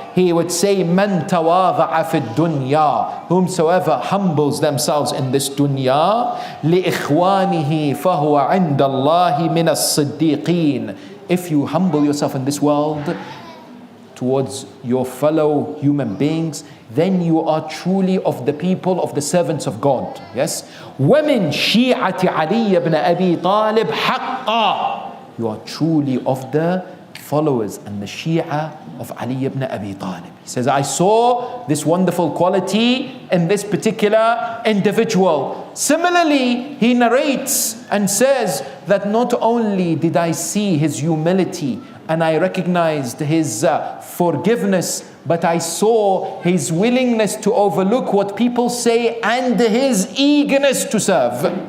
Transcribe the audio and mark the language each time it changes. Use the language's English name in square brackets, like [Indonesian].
[English] He would say, [Arabic] Man tawadha'a fi dunya, [English] whomsoever humbles themselves in this dunya, [Arabic] li ikhwanihi fahuwa inda Allahi min as-siddiqeen. [English] If you humble yourself in this world towards your fellow human beings, then you are truly of the people of the servants of God. Yes? [Arabic] وَمِن شِيعَةِ عَلِيِّ ibn Abi Talib حَقًّا. [English] You are truly of the followers and the Shia of Ali ibn Abi Talib. He says, I saw this wonderful quality in this particular individual. Similarly, he narrates and says that not only did I see his humility and I recognized his forgiveness, but I saw his willingness to overlook what people say and his eagerness to serve.